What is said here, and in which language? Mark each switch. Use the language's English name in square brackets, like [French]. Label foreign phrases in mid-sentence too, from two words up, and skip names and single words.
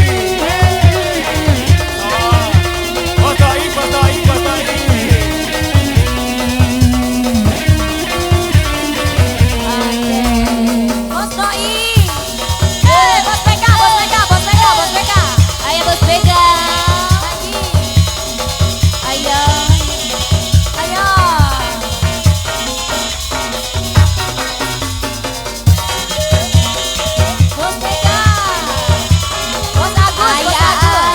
[Indonesian] Bos Doik, Bos Doik, Bos Doik. Bos Doik. Bos BK, Bos BK, Bos BK, Bos BK. Ayo Bos BK. Lagi. Ayo. Ayo. Bos BK. Bos Agus, Bos Agus.